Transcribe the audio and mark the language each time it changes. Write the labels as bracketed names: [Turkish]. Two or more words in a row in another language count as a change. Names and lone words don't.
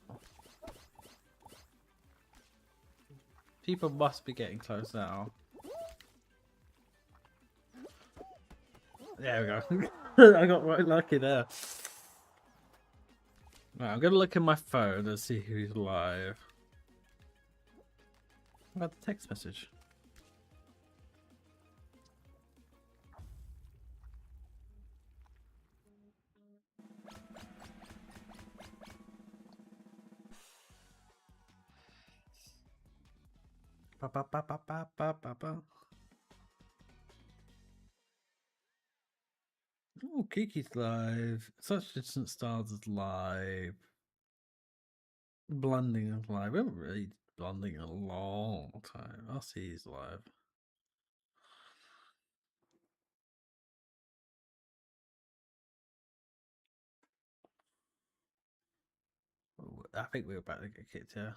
[English] People must be getting close now. There we go. I got right lucky there. Right, I'm going to look at my phone and see who's live. What about the text message? Ba, ba, ba, ba, ba, ba, ba, ba. Oh, Kiki's live. Such Distant Stars is live. Blending is live. We haven't really blending in a long time. I'll see he's live. Oh, I think we're about to get kicked here.